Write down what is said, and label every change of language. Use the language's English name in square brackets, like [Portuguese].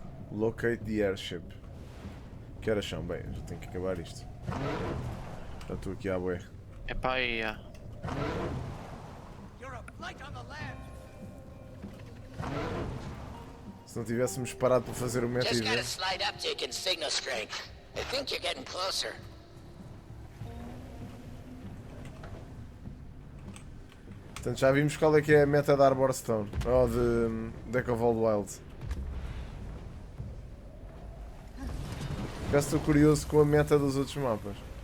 [English] Locate the airship. [Portuguese] Que horas são? Bem, já tenho que acabar isto. Já estou aqui à bué. É pá, aí, Se não tivéssemos parado para fazer o meta [English] Just got a event. slight uptick in signal strength. I think you're getting closer. [Portuguese] Portanto, já vimos qual é que é a meta da Arborstone. Ou de Echovald Wild. Já estou curioso com a meta dos outros mapas.